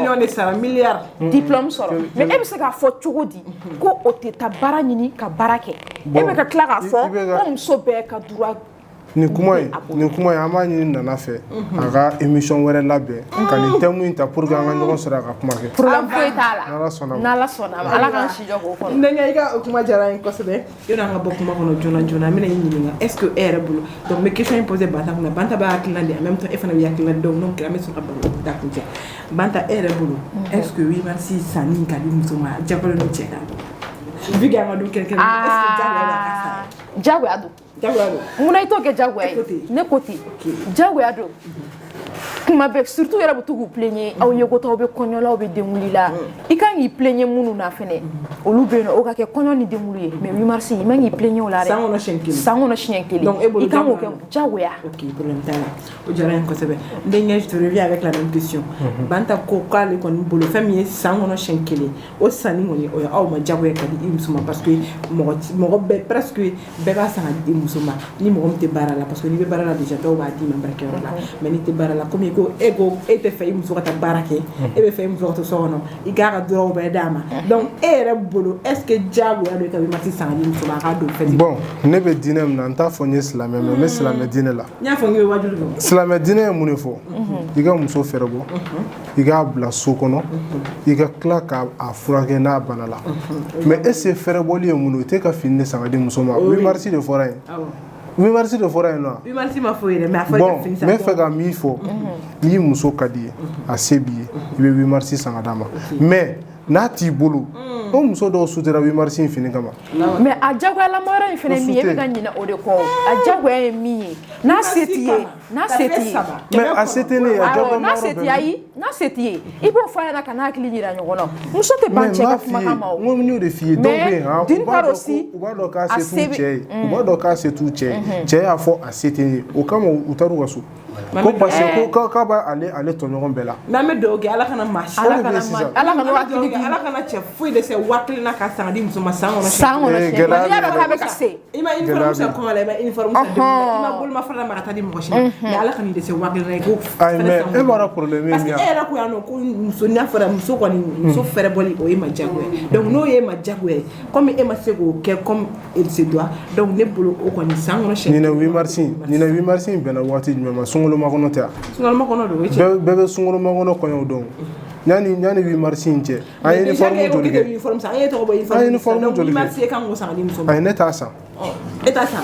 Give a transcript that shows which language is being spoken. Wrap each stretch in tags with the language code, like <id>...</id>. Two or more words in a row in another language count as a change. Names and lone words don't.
<bm>sɔrɔ diplôme sɔrɔ mais e bɛ se k'a fɔ cogo di ko o tɛ taa baara ɲini ka baara kɛ e bɛ ka tila k'a fɔ ko muso bɛɛ ka droit nin kuma in an b'a ɲini Nana fɛ a ka émission wɛrɛ labɛn ka nin thème in ta</bm> <fr>pour que</fr> <bm>an ka ɲɔgɔn sɔrɔ a ka kuma kɛ problème foyi t'a la n'Ala sɔnna ma Ala k'an si jɔ k'o kɔnɔ n denkɛ i ka o kuma diyara n ye kosɛbɛ yɔrɔ an ka bɔ kuma kɔnɔ joona joona n bɛna i ɲininka</bm> <fr>est ce que</fr> <bm>e yɛrɛ bolo donc n bɛ question in poser Banta kunna Banta b'a hakilina di</bm> <fr>en même temps</fr> <bm>e fana bɛ hakilina di donc n'o kɛra an bɛ sɔrɔ ka baro da kun cɛ Banta e yɛrɛ bolo</bm> <fr>est ce que</fr> <bm>8 mars sanni ka di muso ma jagoyalen don cɛ kan</bm> <fr>vu que</fr> <bm>an ka don kɛrɛnkɛrɛnnen</bm> <fr>est ce que</fr> <bm>jagoya don munna i t'o kɛ jagoya ye ne ko ten jagoya don kuma bɛɛ surtout yɛrɛ bɛ to k'u plaigner aw ye ko t'aw bɛ kɔɲɔ la aw bɛ denkundi la i kan k'i plaigner minnu na fɛnɛ olu bɛ yen nɔ o ka kɛ kɔɲɔ ni denkundi ye mais 8 mars i man k'i plaigner o la dɛ san kɔnɔ siɲɛ kelen donc i kan k'o kɛ jagoya ok problème t'a la o diyara n ye kosɛbɛ n denkɛ</bm> <fr>je te reviens avec la même question</fr> <bm>Banta ko k'ale kɔni bolo fɛn min ye san kɔnɔ siɲɛ kelen o sanni kɔni o ye aw ma jagoya ka di i muso ma</bm> <fr>parce que</fr> <bm>mɔgɔ bɛɛ presque bɛɛ b'a san ka di i muso ma ni mɔgɔ min tɛ baara la</bm> <fr>parce que</fr> <bm>n'i bɛ baara la déjà dɔw b'a d'i ma baarakɛyɔrɔ la mais n'i tɛ baara la komi ko e tɛ fɛ i muso ka taa baara kɛ e bɛ fɛ i muso ka to so kɔnɔ i k'a ka dɔrɔw bɛɛ d'a ma donc e yɛrɛ bolo</bm> <fr>est ce que</fr> <bm>jagoya don i ka 8 mars san ka di muso ma a k'a don fɛn bon ne bɛ diinɛ min na n t'a fɔ n ye silamɛ mais n bɛ silamɛ diinɛ la n y'a fɔ n ye wajibi don silamɛ diinɛ ye mun de fɔ i ka muso fɛrɛ bɔ i k'a bila so kɔnɔ i ka tila k'a furakɛ n'a bana la mais</bm> <fr>est ce que</fr> <bm>fɛrɛ bɔli ye mun ye o tɛ ka fini de san ka di muso ma 8 mars de fɔra yen 8 mars de fɔra yen nɔ 8 mars ma fɔ yɛrɛ mais a fɔra bon n bɛ fɛ ka min fɔ n'i muso ka di ye a se b'i ye i bɛ 8 mars san ka d'a ma mais n'a t'i bolo o muso dɔw sutera 8 mars in fini kama mais a jagoyalama yɔrɔ in fɛnɛ min ye e bɛ ka ɲinɛ o de kɔ a jagoya ye min ye n'a se t'i ye n'a se t'i ye mais a se tɛ ne ye a jagoyalama n'a se t'i ye ayi n'a se t'i ye i b'o fɔ a ɲɛna ka n'a hakili yira ɲɔgɔn na muso tɛ ban cɛ ka kumakan ma o n ko n y'o de f'i ye dɔw bɛ yen</bm> <fr>mais d'une part aussi</fr> <bm>u b'a dɔn k'a se t'u cɛ ye u b'a dɔn k'a se t'u cɛ ye cɛ y'a fɔ a se tɛ ye o kama u taar'u ka so ko</bm> <fr>parce que</fr> <bm>ko k'a b'a ale tɔɲɔgɔn bɛɛ la mais an bɛ dugawu kɛ ala kana maa si ala kana hakili di ala kana cɛ foyi dɛsɛ 1000 na ka san ka di muso ma san kɔnɔ san kɔnɔ n'i y'a dɔn k'a bɛ ka se i ma uniforme san kɔngɔ la i ma uniforme san denw i ma bolomafara la ma ka taa di mɔgɔ si ma mais ala kana i dɛsɛ 1000 na i k'o ayi mais e b'a dɔn problème ye parce min que e yɛrɛ ko yan nɔ ko muso n'a fɔra muso kɔni muso fɛrɛ bɔli o ye ma diyagoya donc n'o ye ma diyagoya ye comme e ma se k'o kɛ</bm> <fr>comme il se doit</fr> <bm>donc ne bolo o kɔni san kɔnɔ ɲinɛ 8 mars in bɛnna waati jumɛn ma sunkalo makɔnɔ tɛ sungaloma kɔnɔ don o ye tiɲɛ bɛɛ bɛ sunkalo makɔnɔ kɔɲɔw dɔn yani 8 mars in cɛ an ye uniforme joli kɛ uniforme san an ye tɔgɔ bɔ uniforme joli kɛ 8 mars ye kan k'o san ka di muso ma ayi ne t'a san e t'a san</bm>